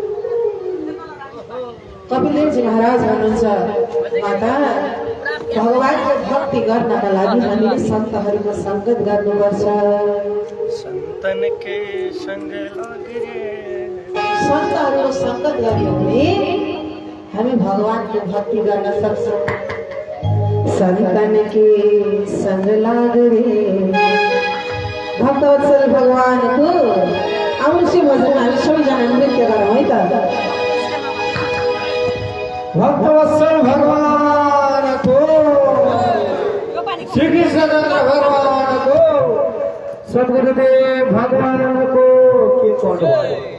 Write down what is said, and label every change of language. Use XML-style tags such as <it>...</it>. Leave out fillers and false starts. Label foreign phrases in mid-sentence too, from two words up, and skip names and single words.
<ne>कपिलदेवजी महाराज भन्नुहुन्छ, माता भगवानको भक्ति गर्नका लागि हामीले सन्तहरूको सङ्गत गर्नुपर्छ। सन्तहरूको सङ्गत गर्यो भने हामी भगवानको भक्ति गर्न सक्छौँ।</ne> <hi>संतन के संग</hi> <ne>लाग्ने भक्तवत्सल भगवानको आउनुसी भजन हामी सबैजना नृत्य गरौँ है त। भक्तवत्सल भगवानको, श्री कृष्णचन्द्र भगवानको, सद्गुरुदेव भगवानको के गर्नु भयो?</ne>